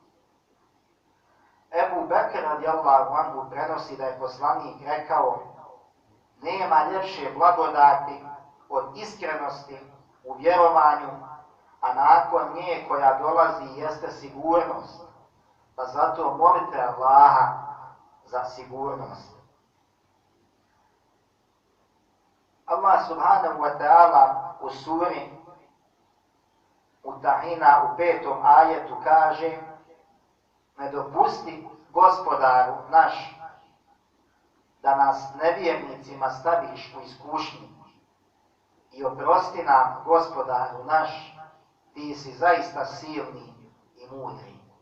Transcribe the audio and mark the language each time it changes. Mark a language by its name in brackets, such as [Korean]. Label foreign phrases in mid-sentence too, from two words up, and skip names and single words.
[Bosnian] Ebu Bekr [Arabic] رضي الله عنه [Bosnian] prenosi da je poslanik rekao: nema ljepše blagodati od iskrenosti u vjerovanju, a nakon nje koja dolazi jeste sigurnost. Pa zato molite Allaha za sigurnost. Allah [Arabic] سبحانه وتعالى [Bosnian] u suri Mutahina u 5. ajetu kaže: ne dopusti Gospodaru naš da nas nevjernicima staviš u iskušnju i oprosti nam, Gospodaru naš, ti si zaista silni i mudri.